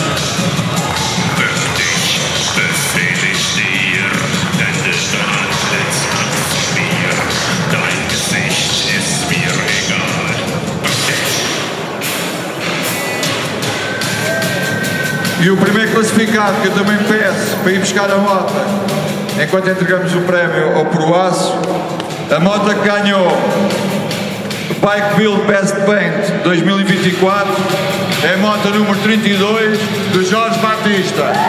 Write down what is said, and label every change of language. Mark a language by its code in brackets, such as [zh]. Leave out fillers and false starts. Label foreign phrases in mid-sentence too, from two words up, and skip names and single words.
[de] Befehle ich dir, denn der Antlitz von mir, dein Gesicht ist mir egal. [pt] E o primeiro classificado, que eu também peço para ir buscar a moto, enquanto entregamos o prémio ao Proaço, a moto que ganhou o Bike Build Best Paint 2024 é a moto número 32 do Jorge Batista.